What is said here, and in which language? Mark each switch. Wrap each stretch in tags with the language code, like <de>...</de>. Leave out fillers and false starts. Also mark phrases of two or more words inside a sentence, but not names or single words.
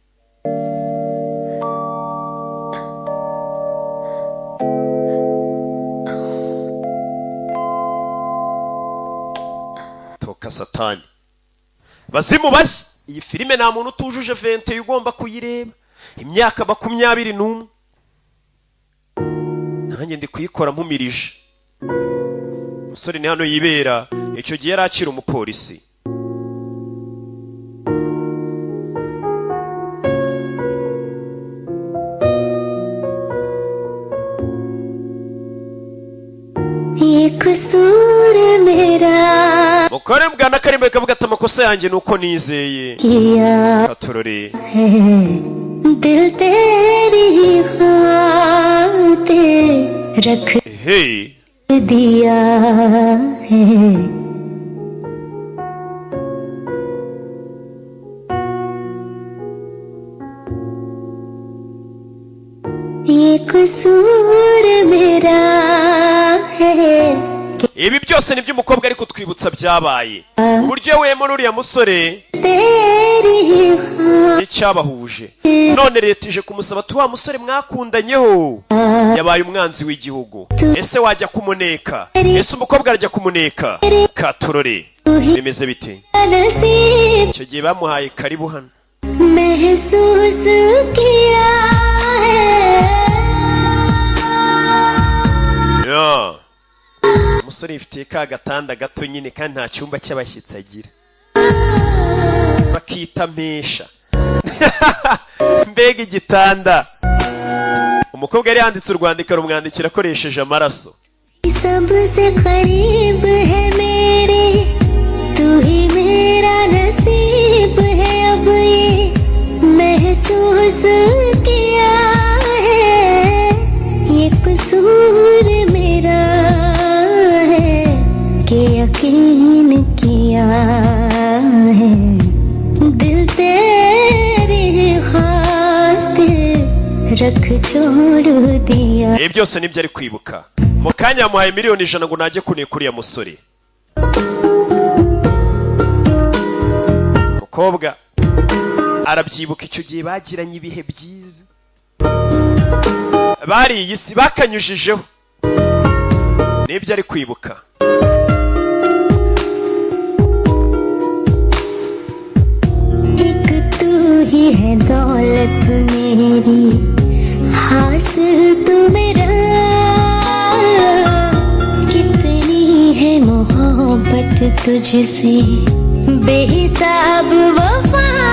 <sw>toka satani</sw> <rw>bazimu bashya iyi filime nta muntu utujuje 20 ugomba kuyireba imyaka 21 nanjye ndi kuyikora mpumirije umusore ni hano yibera icyo gihe yari akiri umupolisi</rw> <hi>ये कसूर मेरा</hi> <rw>mukore bwana karimbe kavuga ati amakosa yanjye nuko nizeye</rw> <hi>किया</hi> <rw>katorore</rw> <hi>है दिल तेरी बातें रख hey दिया है ये कसूर मेरा है</hi> <rw>ibi byose nibyo umukobwa ari kutwibutsa byabaye uburyo wemo n'uriya musore</rw> <hi>तेरी</hi> <rw>n'icyabahuje none leta ije kumusaba ati wa musore mwakundanyeho yabaye umwanzi w'igihugu ese wajya kumuneka ese umukobwa arajya kumuneka katorore bimeze bite</rw> <hi>नसीब</hi> <rw>icyo gihe bamuhaye karibu hano</rw> <hi>महसूस किया है</hi> <rw>no umusore yifitiye ka gatanda gato nyine kandi nta cyumba cy'abashyitsi agira bakita mpesha mbega igitanda umukobwa yari yanditse urwandiko rumwandikira akoresheje amaraso</rw> <hi>सबसे करीब है मेरे तू ही मेरा नसीब है अब ये महसूस किया है ये कसूर मेरा है कि यकीन किया है दिल तेरी खातिर रख छोड़ दिया</hi> <rw>byose nibyo ari kwibuka mu kanya yamuhaye miliyoni 100 ngo najye kunekuriya musore umukobwa arabyibuka icyo gihe bagiranye ibihe byiza bari iyi si bakanyujijeho nibyo ari kwibuka</rw> <hi>एक तू ही है दौलत मेरी हासिल तू मेरा कितनी है मोहब्बत तुझसे बेहिसाब वफा</hi>